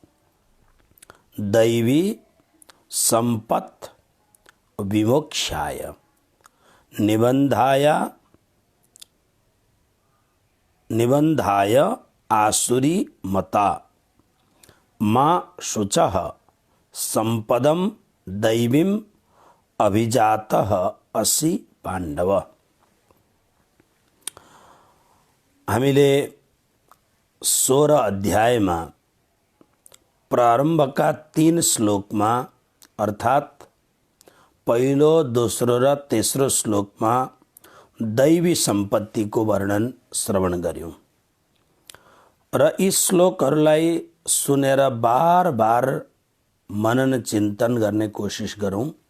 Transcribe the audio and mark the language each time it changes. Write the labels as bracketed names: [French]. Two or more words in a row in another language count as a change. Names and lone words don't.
[Sanskrit] दैवी संपत् विमोक्षाय निबन्धाय आसुरी मता मा शुचः संपदम दैवीम अभिजातः असि पाण्डव। [Nepali] हामीले 16 अध्यायमा प्रारम्भका 3 श्लोकमा अर्थात् पहिलो, दोस्रो र तेस्रो श्लोकमा दैवी सम्पत्तिको वर्णन श्रवण गर्यौं र यी श्लोकहरूलाई सुनेर बार बार मनन चिन्तन गर्ने कोसिस गरौं।